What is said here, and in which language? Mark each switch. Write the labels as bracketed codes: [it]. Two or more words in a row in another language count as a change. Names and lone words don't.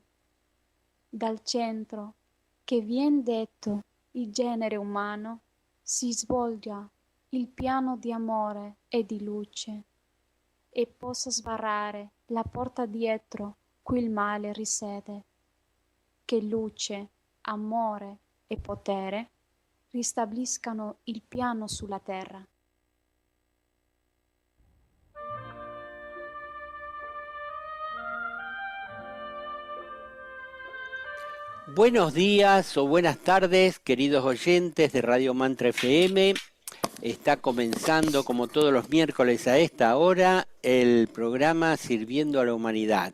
[it] Dal centro che vien detto il genere umano si svolga il piano di amore e di luce e possa sbarrare la porta dietro cui il male risiede. Che luce, amore e potere ristabliscano il piano sulla terra. [es] Buenos días o buenas tardes, queridos oyentes de Radio Mantra FM. Está comenzando, como todos los miércoles a esta hora, el programa Sirviendo a la Humanidad.